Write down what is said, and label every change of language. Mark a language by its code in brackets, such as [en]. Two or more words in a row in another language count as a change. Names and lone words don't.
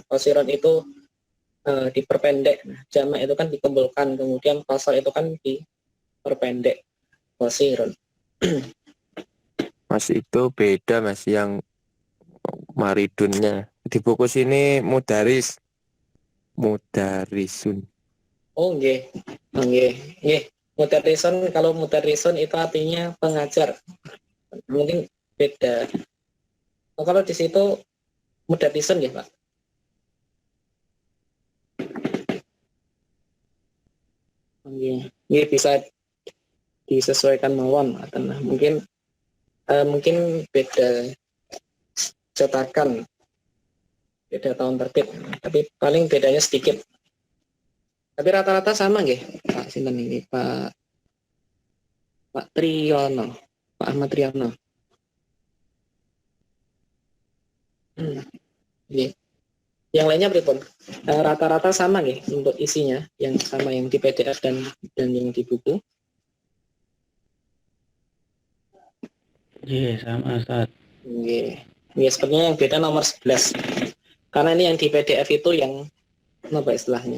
[id] Qasirun itu diperpendek. Nah, jamak itu kan dikumpulkan, kemudian kosor itu kan diperpendek. Qasirun. Mas itu beda mas yang maridunnya. Di buku sini mudarisun. [jv] Oh, nggih. Nggih. Nggih. [id] Mudarrisun, kalau mudarrisun itu artinya pengajar. Mungkin beda. Oh, kalau di situ mudarrisun ya, Pak. Nggih. Nggih, bisa disesuaikan mawon. Nah, mungkin beda cetakan, beda tahun terbit, tapi paling bedanya sedikit. Tapi rata-rata sama nggih, Pak sinten ini, Pak Triyono, Pak Ahmad Triyono. Nggih. Yang lainnya pripun? Rata-rata sama nggih untuk isinya, yang sama yang di PDF dan yang di buku. Iya, sama Ustaz. Nggih. Nggih, sepertinya yang beda nomor 11. Karena ini yang di PDF itu yang apa istilahnya?